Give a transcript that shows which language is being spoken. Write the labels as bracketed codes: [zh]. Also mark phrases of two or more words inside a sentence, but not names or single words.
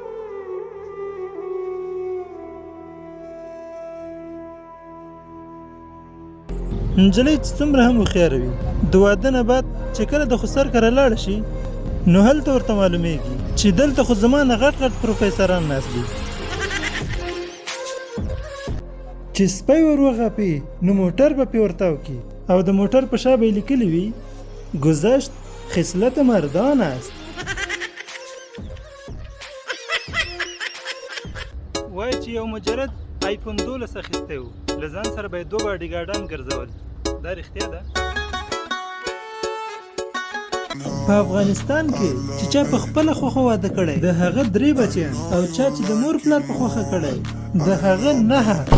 [ps] نجلۍ چې څومره هم هوښیاره وي، د واده نه بعد چې کله د خسر کره لاړه شي نو هلته ورته معلومیږي چې دلته خو زما نه غټ غټ پروفیسران ناست دي. چې سپی ور وغاپي نو موټر به پې ورته وکړي، او د موټر په شا به یې لیکلي وي [fa] گذشت خصلت مردان است. [ps] وایي چې یو مجرد آیفون 12 اخیستی و، له ځان سره به یې 2 باډیګارډان ګرځول. دا رښتیا ده؟ په افغانستان کې چې چا په خپله خوښه واده کړی د هغه 3 بچیان، او چا چې د مور پلار په خوښه کړی د هغه 9.